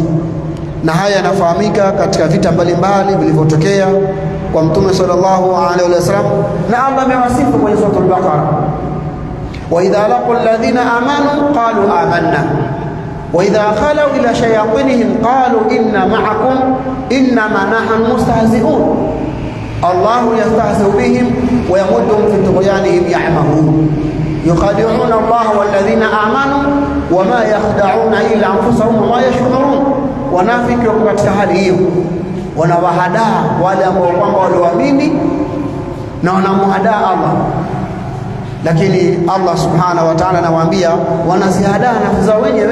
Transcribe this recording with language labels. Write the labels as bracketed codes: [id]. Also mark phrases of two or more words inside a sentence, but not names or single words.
[sw] Na haya yanafahamika katika vita mbalimbali vilivyotokea kwa Mtume [ar] صلى الله عليه وسلم, [sw] na Allah amewasifu kwenye sura al-Baqara, [ar] وإذا لقوا الذين آمنوا قالوا آمنا وإذا خلوا إلى شياطينهم قالوا إنا معكم إنما نحن مستهزئون الله يستهزئ بهم ويمدهم في طغيانهم يعمهون يخادعون الله والذين آمنوا وما يخدعون إلا أنفسهم وما يشعرون. [sw] Wanafiki wako katika hali hiyo, wanawahadaa wale ambao kwamba walioamini na wanamuhadaa Allah, lakini Allah [ar] سبحانه وتعالى [sw] anawaambia wanazihadaa nafsi zao wenyewe.